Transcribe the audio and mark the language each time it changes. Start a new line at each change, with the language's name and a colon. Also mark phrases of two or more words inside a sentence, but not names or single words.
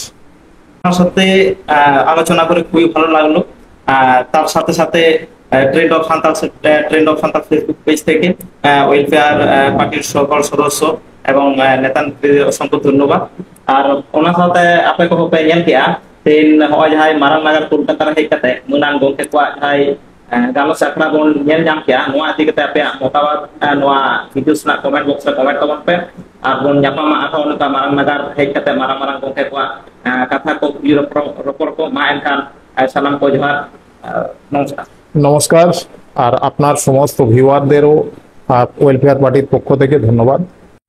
Bangla: আপনার সাথে আলোচনা করে খুবই ভালো লাগলো। তার সাথে সাথে ট্রেন্ড অফ সান্তাল ফেসবুক পেজ থেকে ওয়েলফেয়ার পার্টির সকল সদস্য এবং নেতাদের অসংখ্য ধন্যবাদ। আর ওনার সাথে আপনি
Santali: কো পে ᱧᱮᱞ ᱠᱮᱜᱼᱟ ᱛᱮᱦᱮᱧ ᱱᱚᱜᱼᱚᱭ ᱡᱟᱦᱟᱸᱭ ᱢᱟᱨᱟᱝ ᱱᱟᱜᱟᱨ ᱠᱳᱞᱠᱟᱛᱟ ᱨᱮ ᱦᱮᱡ ᱠᱟᱛᱮ ᱢᱟᱹᱱᱟᱱ ᱜᱚᱢᱠᱮ ᱠᱚᱣᱟᱜ ᱡᱟᱦᱟᱸᱭ ᱜᱟᱞᱚᱪ ᱟᱠᱷᱲᱟ ᱵᱚᱱ ᱧᱮᱞ ᱧᱟᱢ ᱠᱮᱜᱼᱟ, ᱱᱚᱣᱟ ᱤᱫᱤ ᱠᱟᱛᱮ ᱟᱯᱮᱭᱟᱜ ᱢᱚᱛᱟᱢᱚᱛ ᱱᱚᱣᱟ ᱵᱷᱤᱰᱤᱭᱳ ᱨᱮᱱᱟᱜ ᱠᱚᱢᱮন্ট ᱵᱚᱠᱥ ᱨᱮ ᱠᱚᱢᱮন্ট ᱛᱟᱵᱚᱱ ᱯᱮ ᱟᱨ ᱵᱚᱱ ᱧᱟᱯᱟᱢᱟ ᱟᱨᱦᱚᱸ ᱱᱚᱝᱠᱟ ᱢᱟᱨᱟᱝ ᱱᱟᱜᱟᱨ ᱦᱮᱡ ᱠᱟᱛᱮ ᱢᱟᱨᱟᱝ ᱢᱟᱨᱟᱝ ᱜᱚᱢᱠᱮ ᱠᱚᱣᱟᱜ ᱠᱟᱛᱷᱟ ᱠᱚ ᱠᱩᱞᱤ ᱨᱚᱯᱚᱲ ᱠᱚ ᱢᱟ ᱮᱱᱠᱷᱟᱱ সালাম কো জোহার, নমস্কার।
Bangla: নমস্কার। আর আপনার সমস্ত ভিউয়ারদেরও ওয়েলফেয়ার পার্টির পক্ষ থেকে ধন্যবাদ।